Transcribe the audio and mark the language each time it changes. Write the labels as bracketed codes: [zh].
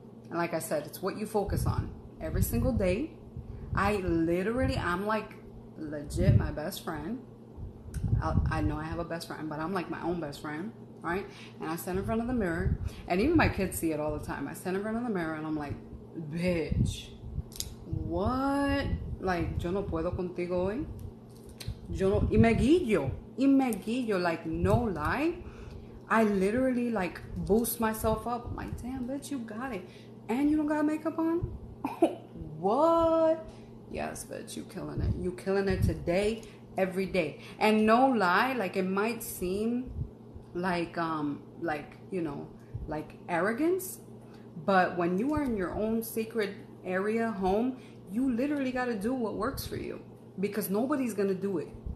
[en] And like I said, it's what you focus on every single day. I'm like legit my best friend. I know I have a best friend, but I'm like my own best friend. Right? And I stand in front of the mirror, and even my kids see it all the time. I stand in front of the mirror and I'm like, bitch, what? [es] Like, yo no puedo contigo hoy. Y me guillo, [en] like, no lie. I literally like boost myself up. I'm like, damn, bitch, you got it. And you don't got makeup on? What? Yes, bitch, you killing it. You killing it today, every day. And no lie, like, it might seem like you know, like arrogance, but when you are in your own secret area, home, you literally got to do what works for you, because nobody's gonna do it.